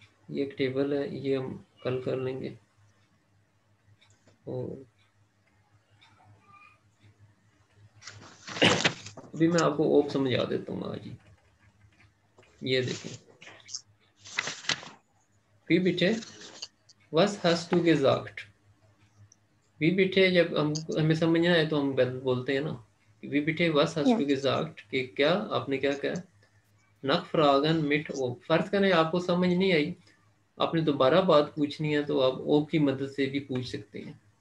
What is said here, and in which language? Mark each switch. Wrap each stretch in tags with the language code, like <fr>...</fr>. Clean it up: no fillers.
<hi>ये एक टेबल है, ये हम कल कर लेंगे। और अभी मैं आपको ओब समझा देता हूँ आज ही। ये देखें,</hi> <de>wie bitte, was hast du gesagt।</de> <hi>We बिठे जब हम हमें समझ ना आए तो हम बोलते हैं ना,</hi> <de>वी बिठे वस Ja. hast du gesagt,</de> <hi>कि क्या आपने क्या कहा।</hi> <de>नख फ्रागन मिट ओ,</de> <hi>फर्ज करें आपको समझ नहीं आई, आपने दोबारा बात पूछनी है तो आप ओ की मदद से भी पूछ सकते हैं।</hi>